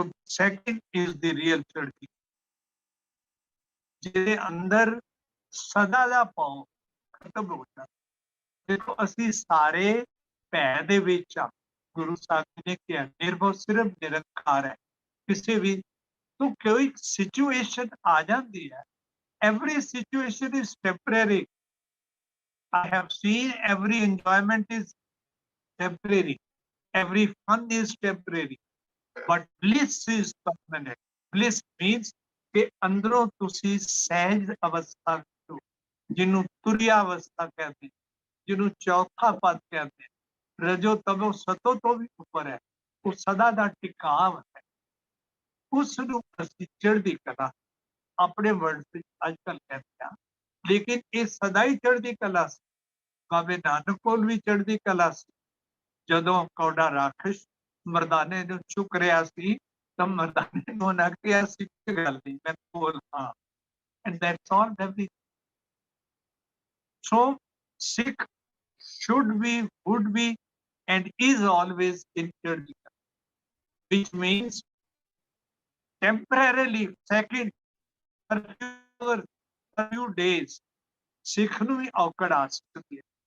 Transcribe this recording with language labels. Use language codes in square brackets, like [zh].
[en] second is the real [pa] ਚੜ੍ਹਦੀ, ਜਿਹਦੇ ਅੰਦਰ ਸਦਾ ਦਾ ਭਾਵ ਖਤਮ ਹੋ ਜਾਂਦਾ। ਦੇਖੋ, ਅਸੀਂ ਸਾਰੇ ਭੈ ਦੇ ਵਿੱਚ ਆ। ਗੁਰੂ ਸਾਹਿਬ ਨੇ ਕਿਹਾ ਨਿਰਭਉ ਸਿਰਫ ਨਿਰੰਕਾਰ ਹੈ। ਕਿਸੇ ਵੀ ਤੋਂ ਕੋਈ ਸਿਚੁਏਸ਼ਨ ਆ ਜਾਂਦੀ ਹੈ, [en] every situation is temporary. I have seen every enjoyment is temporary, every fun is temporary, but bliss is permanent. Bliss means [pa] ਕਿ ਅੰਦਰੋਂ ਤੁਸੀਂ ਸਹਿਜ ਅਵਸਥਾ ਵਿੱਚ, ਜਿਹਨੂੰ ਤੁਰਿਆ ਅਵਸਥਾ ਕਹਿੰਦੇ, ਜਿਹਨੂੰ ਚੌਥਾ ਪਦ ਕਹਿੰਦੇ, ਰਜੋ ਤਮੋ ਸਤੋ ਤੋਂ ਵੀ ਉੱਪਰ ਹੈ, ਉਹ ਸਦਾ ਦਾ ਟਿਕਾਵ ਹੈ। ਉਸ ਨੂੰ ਅਸੀਂ ਚੜ੍ਹਦੀ ਕਲਾ ਆਪਣੇ ਵਰਡ ਵਿੱਚ ਅੱਜ ਕੱਲ੍ਹ ਕਹਿੰਦੇ ਹਾਂ, ਲੇਕਿਨ ਇਹ ਸਦਾ ਹੀ ਚੜ੍ਹਦੀ ਕਲਾ ਸੀ। ਬਾਬੇ ਨਾਨਕ ਕੋਲ ਵੀ ਚੜ੍ਹਦੀ ਕਲਾ ਸੀ, ਜਦੋਂ ਕੌਡਾ ਰਾਖਸ਼ ਮਰਦਾਨੇ ਨੂੰ ਚੁੱਕ ਰਿਹਾ ਸੀ ਤਾਂ ਮਰਦਾਨੇ ਨੂੰ ਉਹਨਾਂ ਕਿਹਾ ਸੀ ਕਿ ਗੱਲ ਨਹੀਂ, ਮੈਂ ਕੋਲ ਹਾਂ। [en] And that's all everything. So Sikh should be, would be, and is always interdependent, which means temporarily, second, for a few days, [pa] ਸਿੱਖ ਨੂੰ ਵੀ ਔਕੜ ਆ ਸਕਦੀ ਹੈ।